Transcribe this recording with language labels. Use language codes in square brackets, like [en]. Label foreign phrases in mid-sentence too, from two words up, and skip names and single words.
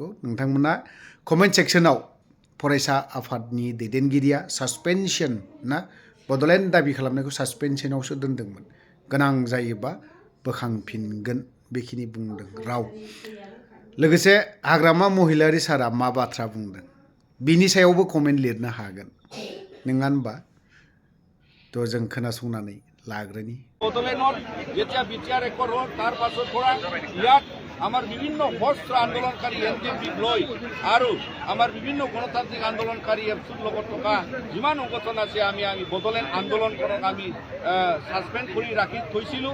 [brx] नोंथांमोना कमेन्ट सेक्सनाव फरायसा आफादनि दैदेनगिरिया सासपेनसन ना बड'लेण्ड दाबि खालामनायखौ सासपेनसनावसो दोनदोंमोन, गोनां जायोबा बोखांफिनगोन बेखिनि बुंदों राव। लोगोसे हाग्रामा महिलारी सारा मा बाथ्रा बुंदों बिनि सायावबो कमेन्ट लिरनो हागोन, नङा होनबा? तो जों खोनासंनानै लाग्रोनि। [as] বদলেনৰ যেতিয়া বিটিআৰ ৰেকৰ্ড হ'ল তাৰ পাছৰ পৰা ইয়াত আমাৰ বিভিন্ন সশস্ত্ৰ আন্দোলনকাৰী এনডিএফবিক লৈ আৰু আমাৰ বিভিন্ন গণতান্ত্ৰিক আন্দোলনকাৰী এফচুৰ লগত থকা যিমান সংগঠন আছে আমি বদলেণ্ড আন্দোলনখনক আমি ছাছপেণ্ড কৰি ৰাখি থৈছিলোঁ।